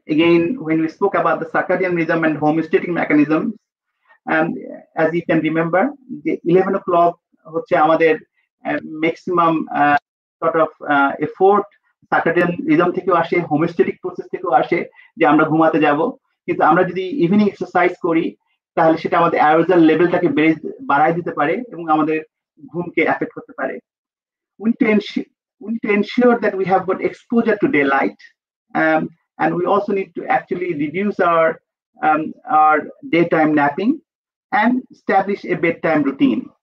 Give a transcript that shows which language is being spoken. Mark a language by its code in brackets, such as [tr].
[en] Again, when we spoke about the circadian rhythm and homeostatic mechanisms, as you can remember, the 11 o'clock [bn] হচ্ছে আমাদের [en] maximum sort of effort circadian rhythm থেকেও আসে, homeostatic process [bn] থেকেও আসে যে আমরা ঘুমাতে যাব। কিন্তু আমরা যদি ইভিনিং এক্সারসাইজ করি তাহলে সেটা আমাদের অ্যারোজাল লেভেলটাকে বাড়ায় দিতে পারে এবং আমাদের ঘুমকে এফেক্ট করতে পারে। [en] We need to ensure that we have got exposure to daylight, and we also need to actually reduce our daytime napping and establish a bedtime routine.